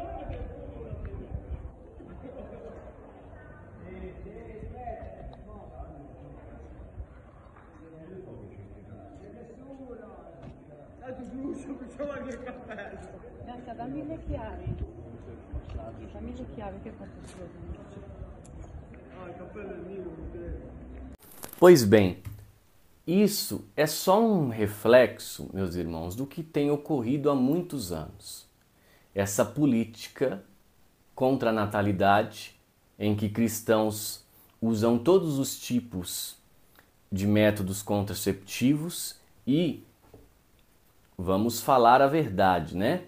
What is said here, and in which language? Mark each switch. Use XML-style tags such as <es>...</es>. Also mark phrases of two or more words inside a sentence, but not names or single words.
<it>Dammi le chiavi. Dammi le chiavi che faccio scusa.</it> <pt>Pois bem, isso é só um reflexo, meus irmãos, do que tem ocorrido há muitos anos. Essa política contra a natalidade, em que cristãos usam todos os tipos de métodos contraceptivos e, vamos falar a verdade, né?</pt>